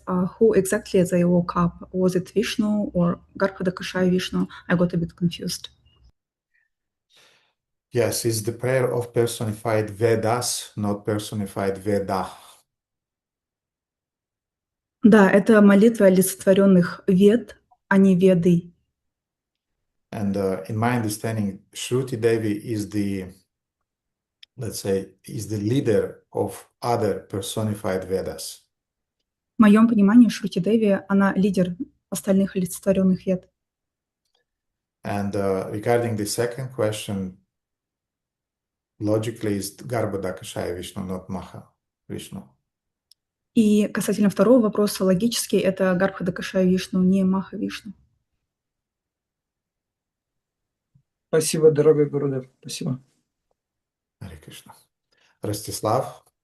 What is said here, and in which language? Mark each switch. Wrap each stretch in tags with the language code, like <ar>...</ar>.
<en>Who exactly they woke up? Was it Vishnu or Garpadakashaya Vishnu? I got a bit confused. Yes, it's the prayer of personified Vedas, not personified Veda.</en> <ru>Да, это молитва олицетворенных вед, а не веды.</ru> <en>And in my understanding, Shruti Devi is the, let's say, is the leader of other personified Vedas.</en> <ru>В моем понимании Шрути Деви, она лидер остальных олицетворенных вед.</ru> <en>And regarding the second question, logically is Garbhodakashaya Vishnu, not Maha Vishnu.</en> <ru>И касательно второго вопроса, логически это Гарбхадакашая Вишну, не Маха Вишну. Спасибо, дорогой Гурудев. Спасибо. Харе Кришна. Ростислав.</ru>